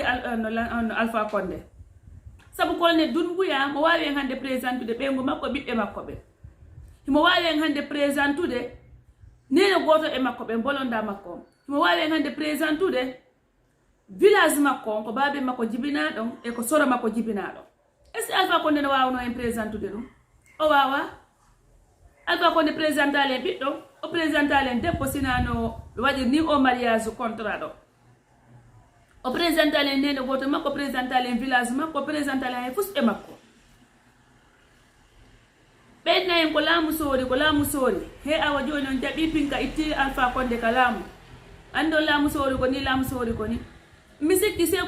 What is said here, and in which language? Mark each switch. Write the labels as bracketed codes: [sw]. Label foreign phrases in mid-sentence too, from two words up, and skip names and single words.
[ff] Alpha Condé sabu colonel Doumbouya mo wawi en hande présentude ɓeygu makko ɓiɓɓe makko ɓe himo wawi en hande présentude nene goto e makko ɓe bolonda makko himo wawi en hande présentude village makko ko babe makko jibinaɗon e ko soro makko jibinaɗon [fr] est ce que [ff] Alpha Condé no wawno en présentude ɗum o wawa Alpha Condé présentale en ɓiɗɗo o présentale en debbo sinano ɓe waɗir ni o [fr] mariage contrat [ff] ɗo o présentale en nene goto makko présentale en village makko présentale en fusɓe makko ɓenna en ko laamu soori he awa joni on jaɓi pinka itti Alpha Condé ka laamu andi on laamu soori ko ni mi sikki Sékou